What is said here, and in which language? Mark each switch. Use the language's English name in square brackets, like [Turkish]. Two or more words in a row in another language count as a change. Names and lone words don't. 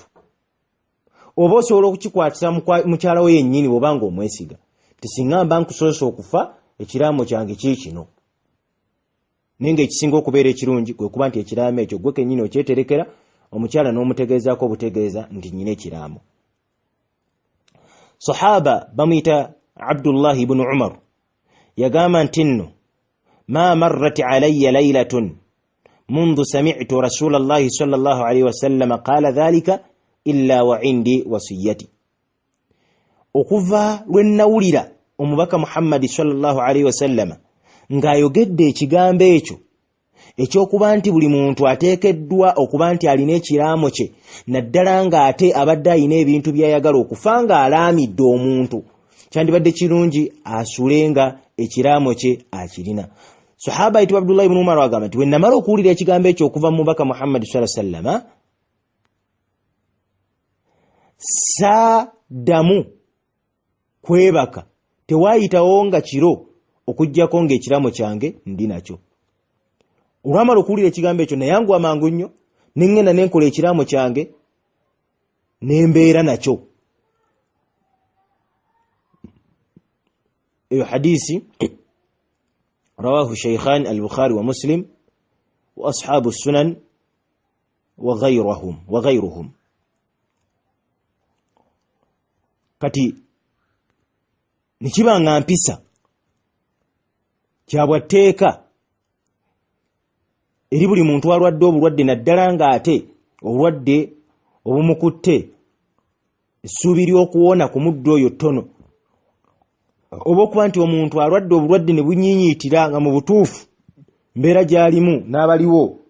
[Ganda] Oba osobola okukikwatisa mukyala we yennyini bw'obanga omwesiga nti singa mba nkusoose okufa ekiraamo kyange kiikino. Naye ng'ekisinga okubeera ekirungi kwe kuba nti ekiraamo ekyo gwe kennyini okyeterekera, omukyala n'omutegeezaako obutegeeza nti nnyina ekiraamo. [Arabic] Sahaba bamuyita Abdullahi ibn Umar yagamba nti nno ما مرت عليّ ليلة منذ سمعت رسول الله صلى الله عليه وسلم قال ذلك إلا وعندي وصيتي. [Ganda] Okuva lwe nnawulira omubaka Muhammadi [Arabic] صلى الله عليه وسلم [Ganda] ng'ayogedde ekigambo ekyo ekyokuba nti buli muntu ateekeddwa okuba nti alina ekiraamo kye, naddala ng'ate abadde alina ebintu by'ayagala okufa ng'alaamidde omuntu, kyandibadde kirungi asulenga ekiraamo kye akirina. Sahaba ayitibwa Abdullah ibn Umar agamba nti bwe namala okuwulira ekigambo ekyo okuva mu mubaka Muhammad [Arabic] صلى الله عليه وسلم [Ganda] saaddamu kwebaka, tewaayitawo nga kiro okuggyako ng'ekiraamo kyange ndi nakyo. Olwamala okuwulira ekigambo ekyo nayangu amangu nnyo ne ŋŋenda ne nkola ekiraamo kyange ne mbeera nakyo. [Arabic] Eyo hadisi رواه الشيخان البخاري ومسلم وأصحاب السنن وغيرهم. [Ganda] Kati nikibanga mpisa kyabwatteeka eri buli muntu alwadde obulwadde, naddala ng'ate obulwadde obumukutte essuubi ly'okuwona ku muddo oyo ttono, oba okuba nti omuntu alwadde obulwadde ne bunyiinyiitira nga mu butuufu mbeera gy'alimu n'abaliwo